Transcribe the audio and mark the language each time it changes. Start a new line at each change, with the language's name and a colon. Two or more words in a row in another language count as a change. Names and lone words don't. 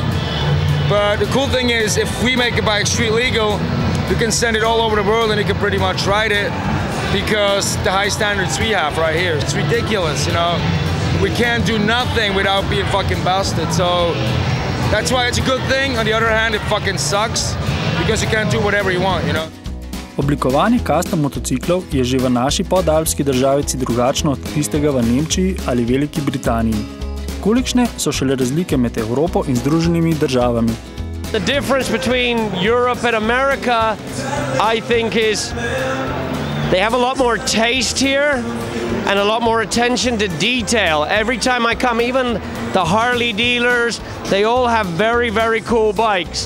English: But the cool thing is if we make a bike street legal, you can send it all over the world and you can pretty much ride it because the high standards we have right here. It's ridiculous, you know. We can't do nothing without being fucking busted. So that's why it's a good thing. On the other hand, it fucking sucks because you can't do whatever you want, you know.
Slovenian: Oblikovanje custom motociklov je že v naši podalpski državici drugačno od tistega v Nemčiji ali Veliki Britaniji. Kolikšne so šele razlike med Evropo in Združenimi državami?
English: The difference between Europe and America, I think, is they have a lot more taste here and a lot more attention to detail. Every time I come, even the Harley dealers, they all have very, very cool bikes.